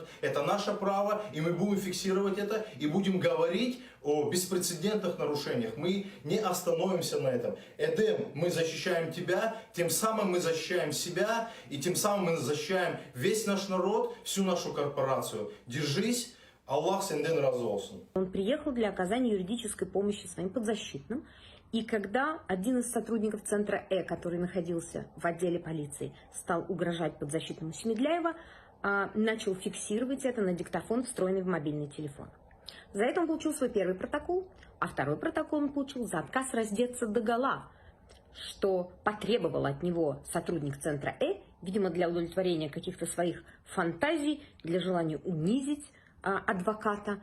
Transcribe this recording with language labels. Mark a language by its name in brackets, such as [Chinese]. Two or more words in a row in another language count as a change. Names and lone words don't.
[Russian] Это наше право, и мы будем фиксировать это, и будем говорить о беспрецедентных нарушениях. Мы не остановимся на этом. Эдем, мы защищаем тебя, тем самым мы защищаем себя, и тем самым мы защищаем весь наш народ, всю нашу корпорацию. [Crimean Tatar] Держись, Аллах сенден разы olsun. [Russian] Он приехал для оказания юридической помощи своим подзащитным. И когда один из сотрудников центра который находился в отделе полиции, стал угрожать подзащитному Семидляева, начал фиксировать это на диктофон, встроенный в мобильный телефон. За это он получил свой первый протокол, а второй протокол он получил за отказ раздеться догола, что потребовал от него сотрудник центра видимо, для удовлетворения каких-то своих фантазий, для желания унизить адвоката.